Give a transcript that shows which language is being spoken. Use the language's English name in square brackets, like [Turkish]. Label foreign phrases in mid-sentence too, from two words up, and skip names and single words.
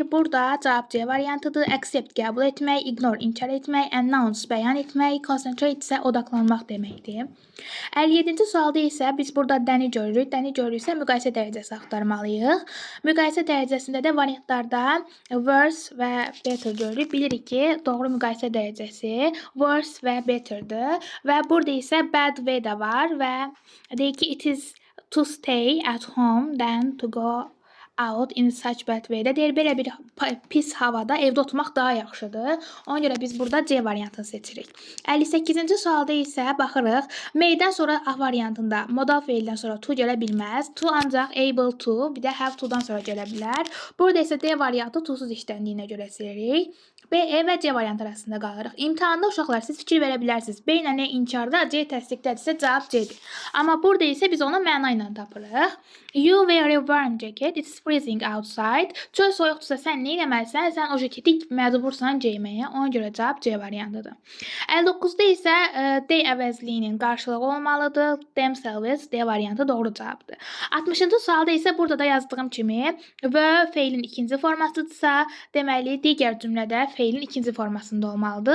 [Azerbaijani] Burada cavab C variantıdır. Accept qəbul etmək, ignore inkar etmək, announce bəyan etmək, concentrate isə odaqlanmaq deməkdir. 57-ci sualda isə biz burada dəni görürük. Dəni görürüksə müqayisə dərəcəsi axtarmalıyıq. Müqayisə dərəcəsində də variantlarda worse və better görürük. Bilirik ki, doğru müqayisə dərəcəsi worse və betterdir. Və burada isə [English] bad way [Azerbaijani] də var və deyir ki, [English] it is to stay at home than to go out in such bad way. [Azerbaijani] Deyir, belə bir pis havada evdə oturmaq daha yaxşıdır. Ona görə biz burada C variantını seçirik. 58-ci sualda isə baxırıq. May'dən sonra A variantında modal feildən sonra to gələ bilməz. To ancaq [English] able to, [Azerbaijani] bir də [English] have to'dan [Azerbaijani] sonra gələ bilər. Burada isə D variantı to-suz işləndiyinə görə seçirik. B, E və C variantı arasında qalırıq. İmtahanda uşaqlar siz fikir verə bilərsiniz. B ilə E inkarda, C təsdiqdədirsə cavab C'dir. Amma burada isə biz onu məna ilə tapırıq. [English] You wear a warm jacket, it's freezing outside. [Azerbaijani] Çöl soyuqdursa sən nə etməlisən? Sən o jaketi məcbursan geyməyə. Ona görə cavab C variantıdır. 59-da isə D əvəzliyinin qarşılığı olmalıdır. Themselves D variantı doğru cavabdır. 60-cı sualda isə burada da yazdığım kimi və feilin ikinci formasıdırsa, deməli digər cümlədə feilin ikinci formasında olmalıdır.